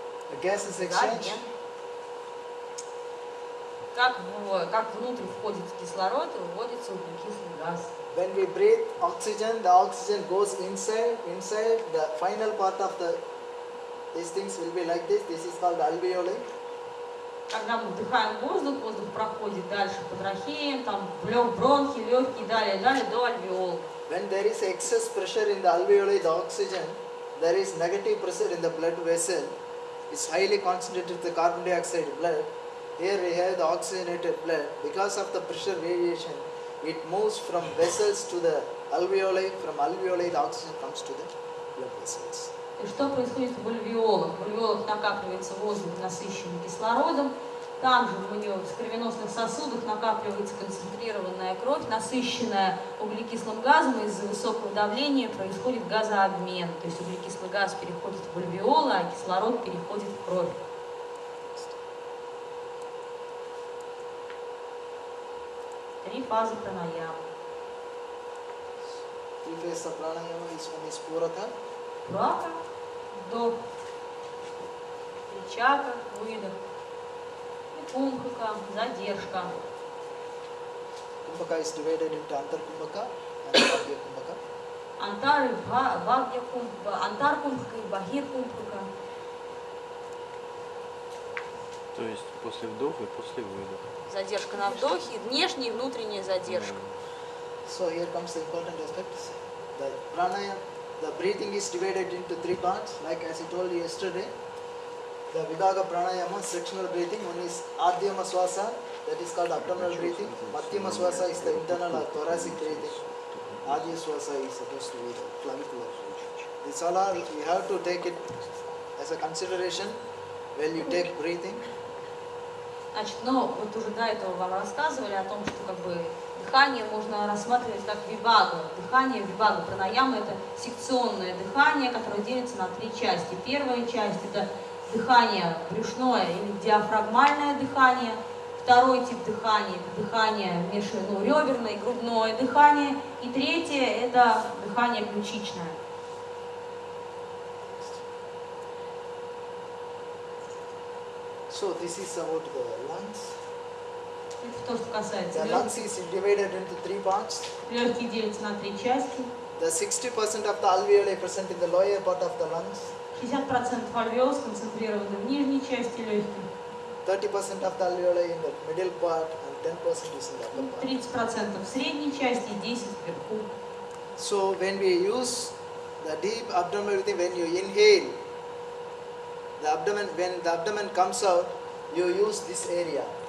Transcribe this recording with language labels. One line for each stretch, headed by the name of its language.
English: The gases exchange.
Russian: Как внутрь входит кислород и выводится углекислый газ.
English: When we breathe oxygen, the oxygen goes inside. The final part of these things will be like this. This is called alveoli.
Russian: Когда мы вдыхаем воздух, воздух проходит дальше по трахеям, там бронхи, легкие, далее до альвеол.
English: When there is excess pressure in the alveoli, the oxygen, there is negative pressure in the blood vessel. It's highly concentrated the carbon dioxide blood. Here we have the oxygenated blood. Because of the pressure variation, it moves from vessels to the alveoli. From alveoli, the oxygen comes to the blood vessels.
Russian: И что происходит в альвеолах? В альвеолах накапливается воздух, насыщенный кислородом. Там же в кровеносных сосудах накапливается концентрированная кровь, насыщенная углекислым газом. Из-за высокого давления происходит газообмен. То есть углекислый газ переходит в альвеолы, а кислород переходит в кровь. Три фазы пранаямы.
English: Three phases of pranayama is one is puraka.
Russian: Пурaka, вдох, ричака, выдох, и кумбхака, задержка.
English: Kumbhaka is divided into antar kumbhaka and bhagya kumbhaka.
Russian: Антар и бхагья кумбхака, антар кумбхака и бахир кумбхака. То есть после вдоха и после выдоха. Задержка на вдохе, внешняя и внутренняя задержка.
English: So here comes the important aspect. The pranayama, the breathing is divided into three parts. Like as I told you yesterday, the Vibhaga pranayama, sectional breathing. One is Adhyama Swasa, that is called abdominal breathing. Madhyama Swasa is the internal or thoracic breathing. Adhyama Swasa is supposed to be the clavicular. This all are, you have to take it as a consideration when you take breathing.
Russian: Значит, ну, вот уже до этого вам рассказывали о том, что как бы дыхание можно рассматривать как вибагу. Дыхание вибагу пранаяма – это секционное дыхание, которое делится на три части. Первая часть – это дыхание брюшное или диафрагмальное дыхание. Второй тип дыхания – это дыхание реберное и грудное дыхание. И третье – это дыхание ключичное.
English: So this is about the lungs.
Russian: Это то, что касается
English: The lungs is divided into three parts.
Russian: Легкие делятся на три части.
English: The 60% of the alveoli present in the lower part of the lungs.
Russian: 60% альвеол сконцентрированы в нижней части легких.
English: 30% of the alveoli in the middle part and 10% is in the upper part.
Russian: 30% в средней части и 10% вверху.
English: So when we use the deep abdominal breathing, when you inhale, when the abdomen comes out, you use this area.